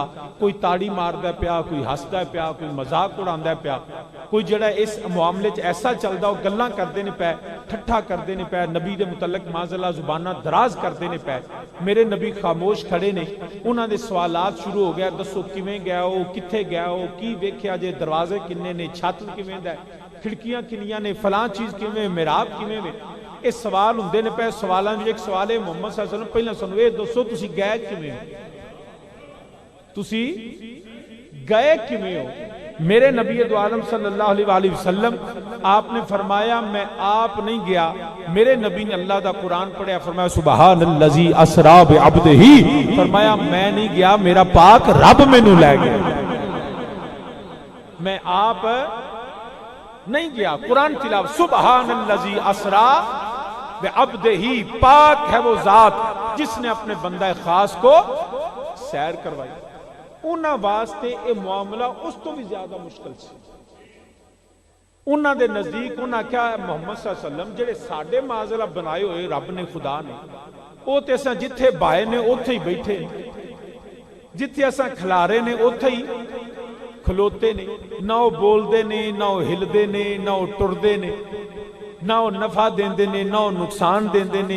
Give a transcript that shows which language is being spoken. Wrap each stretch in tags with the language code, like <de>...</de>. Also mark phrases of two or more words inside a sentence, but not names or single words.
<pa>کوئی تاڑی ماردا پیا، کوئی ہسدا پیا، کوئی مذاق اڈاندا پیا، کوئی جیہڑا اس معاملے چ ایسا چلدا وو گلاں کردے نے پئے، ٹھٹھا کردے نے پئے، نبی دے متعلق معاذاللہ زباناں دراز کردے نے پئے. میرے نبی خاموش کھڑے نے، اونہاں دے سوالات شروع ہو گیا، دسو کویں گیا ہو، کتھے گیا ہو، کی ویکھیا جے، دروازے کنے نے، چھت کویں دا، کھڑکیاں کنیاں نے، فلاں چیز کویں، محراب کویں وے. ایہ سوال ہوندے نے پئے. سوالاں وچ اک سوال ہے, मुहम्मद</pa> <ar>صلى الله عليه وسلم</ar> <pa>پہلا سانوں ایہ دسو تسی گئے کویں ہو، تسی گئے کویں ہو. میرے نبی دو عالم</pa> <ar>صلى الله عليه وسلم</ar> <pa>آپنے فرمایا میں آپ نہیں گیا. میرے نبی نے اللہ دا قرآن پڑھیا، فرمایا</pa> <ar>سبحان الذي أسرى بعبده,</ar> <pa>فرمایا میں نہیں گیا، میرا پاک رب مینوں لے گیا، میں آپ نہیں گیا. قرآن تلاوت</pa> <ar>سبحان الذي أسرى بعبده,</ar> <ur>پاک ہے وہ ذات جس نے اپنے بندہ خاص کو سیر کروائی.</ur> <pa>اونہاں واسطے ایہ معاملہ اس توں وی زیادہ مشکل سی. اونہاں دے نزدیک اونہاں کیا محمد</pa> <ar>صلى الله عليه وسلم</ar> <pa>جیہڑے ساڈے معاذاللہ بنائے ہوئے رب نے، خدا نے، او تے اساں جتھے بہائے نے اوتھے ای بیٹھے، جتھے اساں کھلارے نے اوتھے ای کھلوتے نے. نہ او بولدے نے، نہ او ہلدے نے، نہ او ٹردے نے، نہ او نفع دیندے نے، نہ او نقصان دیندے نے.</pa>